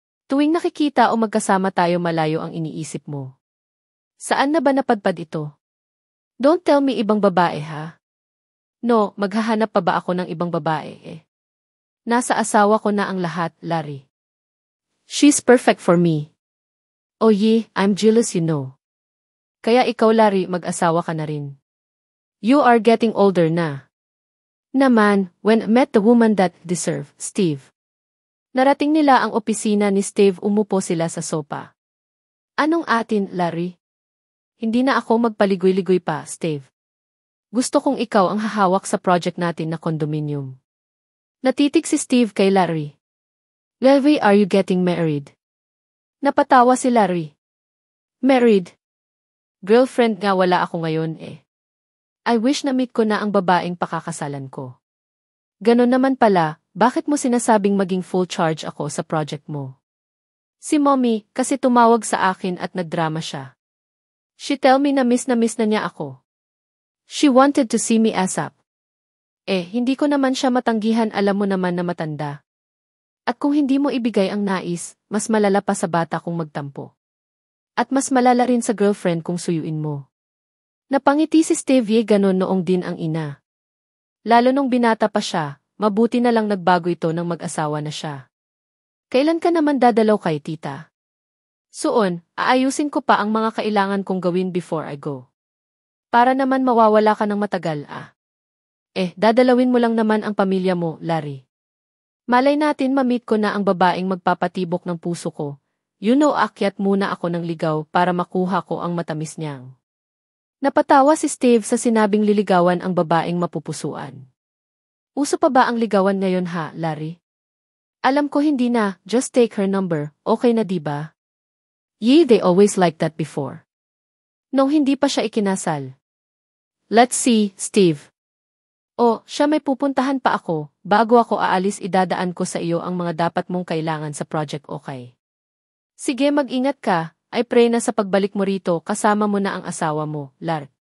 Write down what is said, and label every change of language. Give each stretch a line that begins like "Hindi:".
Filipino: Tuwing nakikita o magkasama tayo, malayo ang iniisip mo. Saan na ba napadpad ito?
English: Don't tell me
Filipino: ibang babae, ha? No, maghahanap pa ba ako ng ibang babae eh? Nasa asawa ko na ang lahat, Larry.
English: She's perfect for me. Oh yeah, I'm jealous, you know.
Filipino: Kaya ikaw, Larry, mag-asawa ka na rin.
English: You are getting older na.
Filipino: Naman,
English: when met the woman that deserve,
Filipino: Steve. Narating nila ang opisina ni Steve, umupo sila sa sopa. Anong atin, Larry? Hindi na ako magpaligoy-ligoy pa, Steve. Gusto kong ikaw ang hahawak sa project natin na condominium. Natitig si Steve kay Larry.
English: Larry, are you getting married?
Filipino: Napatawa si Larry. Married? Girlfriend nga, wala ako ngayon eh.
English: I wish
Filipino: na meet ko na ang babaeng pakakasalan ko. Ganon naman pala, bakit mo sinasabing maging full charge ako sa project mo? Si Mommy, kasi tumawag sa akin at nagdrama siya.
English: She tell me
Filipino: na miss na niya ako.
English: She wanted to see me ASAP.
Filipino: Hindi ko naman siya matanggihan, alam mo naman na matanda. At kung hindi mo ibigay ang nais, mas malala pa sa bata kung magtampo. At mas malala rin sa girlfriend kung suyuin mo. Napangiti si Stevie, ganon noong din ang ina. Lalo nung binata pa siya, mabuti na lang nagbago ito nang mag-asawa na siya. Kailan ka naman dadalaw kay tita? Soon, aayusin ko pa ang mga kailangan kong gawin
English: before I go.
Filipino: Para naman mawawala ka ng matagal dadalawin mo lang naman ang pamilya mo, Larry. Malay natin ma-meet ko na ang babaeng magpapatibok ng puso ko.
English: You know,
Filipino: akyat muna ako ng ligaw para makuha ko ang matamis niyang. Napatawa si Steve sa sinabing liligawan ang babaeng mapupusuan. Uso pa ba ang ligawan ngayon, ha, Larry? Alam ko hindi na,
English: just take her number,
Filipino: okay na diba?
English: Yeah, they always like that before.
Filipino: Nung hindi pa siya ikinasal.
English: Let's see, Steve.
Filipino: Siya, may pupuntahan pa ako. Bago ako aalis, idadaan ko sa iyo ang mga dapat mong kailangan sa project, okay? Sige, mag-ingat ka. I pray na sa pagbalik mo rito, kasama mo na ang asawa mo, Larry.